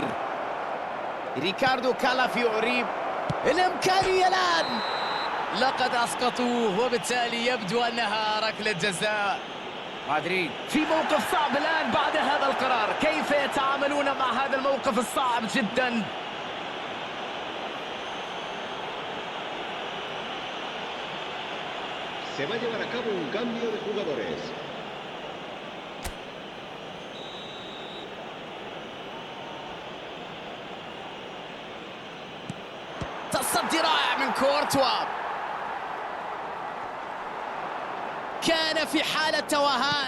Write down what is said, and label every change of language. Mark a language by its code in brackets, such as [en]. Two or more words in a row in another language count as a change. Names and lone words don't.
[ar] ريكاردو كالافيوري. الإمكانية الآن، لقد أسقطوه وبالتالي يبدو أنها ركلة جزاء. مدريد في موقف صعب الآن بعد هذا القرار. كيف يتعاملون مع هذا الموقف الصعب جدا؟ [es] Se va a llevar a cabo un cambio de jugadores. [ar] تصدي رائع من كورتوا. كان في حالة توهان.